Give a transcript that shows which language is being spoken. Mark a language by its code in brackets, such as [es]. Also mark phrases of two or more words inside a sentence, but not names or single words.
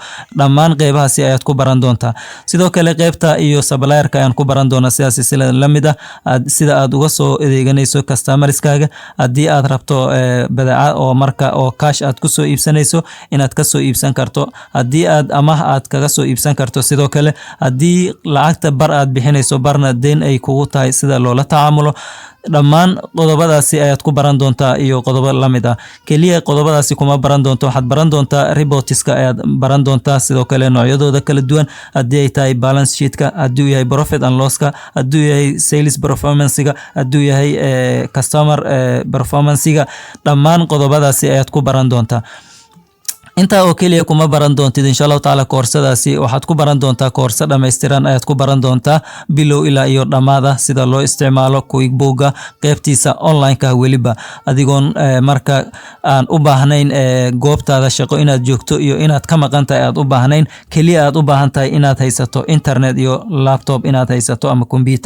[so] Dhammaan qeybahaasi ayaad ku baran doontaa. Sidoo kale qeybta iyo supplierka ayaan ku baran doonaa sida lamid ah sida aad uga soo adeeganayso customerskaaga, haddii aad rabto badeecad oo marka oo cash aad ku soo iibsanayso inaad ka soo iibsan karto, haddii aad amaah aad kaga soo iibsan karto, sidoo kale haddii lacagta bar aad bixinayso barna deyn ay kugu tahay sida loola tacaamulo. Dhammaan qodobadaasi ayaad ku baran doontaa iyo qodobo la mid ah. Kaliya qodobadaasi kuma baran doonto, waxaad baran doontaa reportska ayaad baran doontaa, sidoo kale noocyadooda kala duwan, haddii ay tahay [en] balance sheetka, [so] haddii uu yahay [en] profit and loss-ka, [so] haddii uu yahay [en] sales performance-ga, [so] haddii uu yahay [en] customer performance-ga. [so] Dhammaan qodobadaasi ayaad ku baran doontaa. inta oo kaliya kuma baran doontid [ar] insha Allah [so] taala koorsadaasi waxaad ku baran doontaa koorso dhameystiran ayaad ku baran doontaa bilow ilaa iyo dhamaada sida loo isticmaalo QuickBooks qaybtiisa online-ka weliba adigoon marka aan u baahnayn goobtaada shaqo inaad joogto iyo inaad ka maqan tahay aad u baahnayn, kaliya aad u baahan tahay inaad haysato internet iyo laptop inaad haysato ama computer.